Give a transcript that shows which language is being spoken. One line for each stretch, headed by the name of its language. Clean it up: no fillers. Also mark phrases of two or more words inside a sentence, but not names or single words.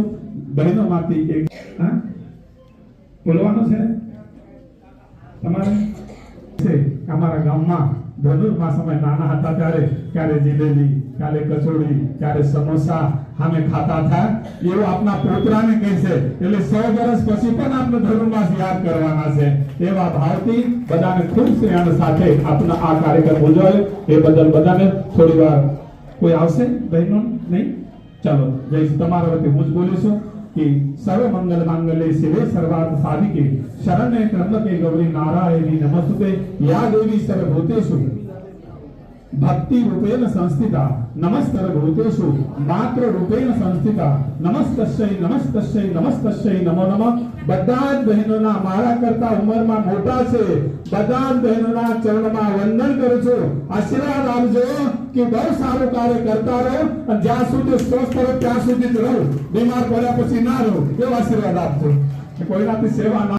Gujarati: બહેનોમાંથી એક બોલવાનું છે તમારે છે અમારા ગામમાં ધનુર્માસમાં નાના હતા ત્યારે ક્યારે જલેબી, ક્યારે કચોડી, ક્યારે સમોસા અમે ખાતા હતા, એવું આપના પોતરાને કહેશે। એટલે 100 વર્ષ પછી પણ આપણે ધનુર્માસ યાદ કરવાના છે। એવા ભાવથી બધાને ખૂબ સ્નેહ સાથે આપના આ કાર્યક્રમ ઉજવાયો એ બદલ બધાને થોડી વાર કોઈ આવશે બહેનો? નહીં? ચાલો જય તમારા વતી હું જ બોલીશું
Sanskrit: कि सर्व मंगल मांगल्ये शिवे सर्वार्थ साधिके शरण्ये त्र्यंबके गौरी नारायणी नमस्तुते या देवी सर्वभूतेषु भक्ति रूपेण संस्थिता नमस्तर भूतेषु मात्र रूपेण संस्थिता नमस्तस्यै नमस्तस्यै नमस्तस्यै नमो नमः।
Gujarati: બધા જ બહેનોના મારા કરતા ઉંમરમાં મોટા છે, બધા જ બહેનોના ચરણમાં વંદન કરું છું। આશીર્વાદ આપજો કે બહુ સારું કાર્ય કરતા રહો અને જ્યાં સુધી સ્વસ્થ રહો ત્યાં સુધી જ રહો, બીમાર પડ્યા પછી ના રહો, એવો આશીર્વાદ આપજો। કોઈનાથી સેવા ના